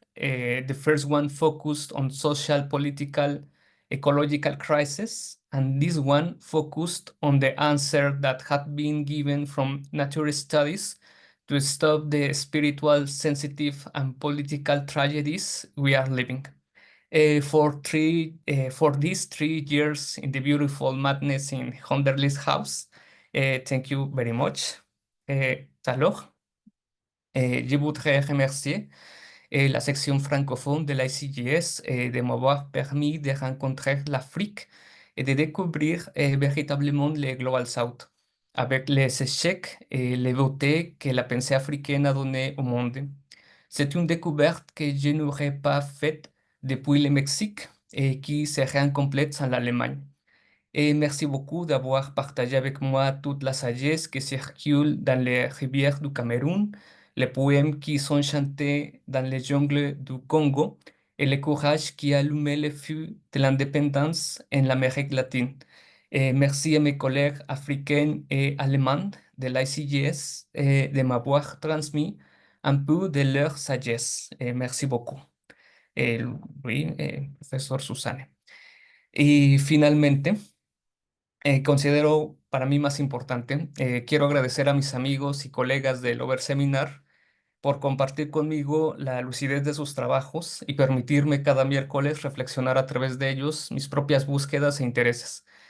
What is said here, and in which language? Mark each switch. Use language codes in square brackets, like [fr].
[en] The first one focused on social, political, ecological crisis, and this one focused on the answer that had been given from nature studies to stop the spiritual, sensitive, and political tragedies we are living. For these 3 years in the beautiful madness in Honderlis House, thank you very much. [fr] Alors, je voudrais remercier la section francophone de l'ICGS de m'avoir permis de rencontrer l'Afrique et de découvrir véritablement le Global South, avec les échecs et les beautés que la pensée africaine a donné au monde. C'est une découverte que je n'aurais pas faite depuis le Mexique et qui serait incomplète sans l'Allemagne. Et merci beaucoup d'avoir partagé avec moi toute la sagesse qui circule dans les rivières du Cameroun, les poèmes qui sont chantés dans les jungles du Congo et le courage qui a allumé le feu de l'indépendance en l'Amérique latine. Et merci à mes collègues africains et allemands de l'ICGS de m'avoir transmis un peu de leur sagesse. Et merci beaucoup. Oui, profesor Susana. [es] Y finalmente, considero para mí más importante, quiero agradecer a mis amigos y colegas del Over Seminar por compartir conmigo la lucidez de sus trabajos y permitirme cada miércoles reflexionar a través de ellos mis propias búsquedas e intereses.